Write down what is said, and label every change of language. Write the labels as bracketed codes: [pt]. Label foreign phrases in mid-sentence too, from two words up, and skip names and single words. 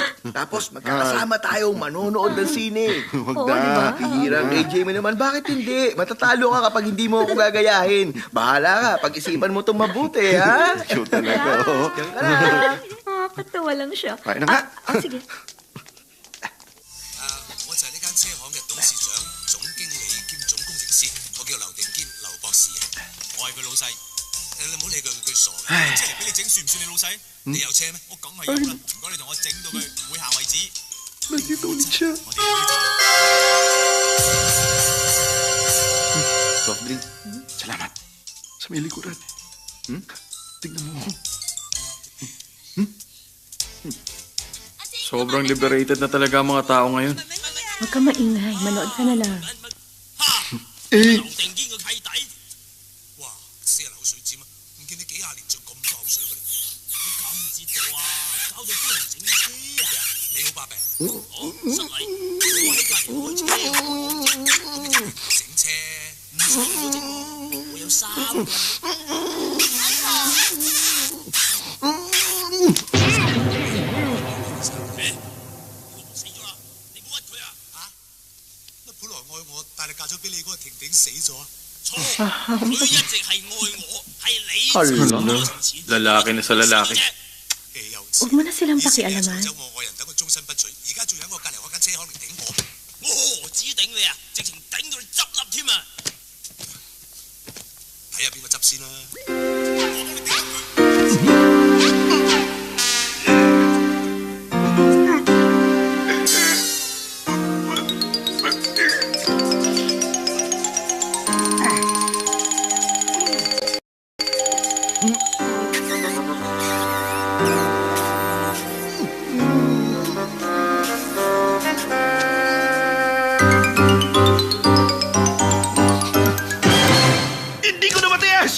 [tl] Tapos magkakasama tayong manonood ng sine. Huwag Oo, na. di ba? Hirang AJ mo naman, bakit hindi? Matatalo ka kapag hindi mo ako gagayahin. Bahala ka, pag-isipan mo itong mabuti, ha? Shoot talaga, oh. Diyan ka na. Nakakatawa lang siya. Kain na nga. Sige. [yue] 我就係呢間車行嘅董事長、總經理兼總工程師，我叫劉定堅，劉博士啊。我係佢老細，你唔好理佢傻嘅。車嚟俾你整，算唔算你老細？你有車咩？我梗係有啦。唔該你同我整到佢會行為止。 [tl] Nandito ulit siya. [yue] 我哋有呢站。 [en] Soft drink. Salamat. [tl] Sa may likuran. Tignan mo. Sobrang liberated na talaga ang mga tao ngayon. Huwag ka maingay. Manood ka na lang. [yue] 劉定堅個契弟，哇！死人口水尖啊！唔見你幾廿年仲咁多口水嘅，你搞唔知道啊！搞到幫人整車啊！你好把柄，好失禮，我喺隔離開車，整車唔使我整喎，我有3個。死咗啦！你唔好屈佢啊！嚇！乜本來愛我，但係嫁咗俾你嗰個婷婷死咗啊？錯，佢一直係愛我，係你 [tl] Hala, lalaki na sa lalaki. [yue] 氣又 [tl] Huwag mo na silang pakialaman. [yue] 走我愛人等我終身不娶，而家仲喺我隔離開間車行嚟頂我，我何止頂你啊，直情頂到你執笠添啊！睇下邊個執先啦。我幫你頂佢。 [tl] Hindi ko na matiis!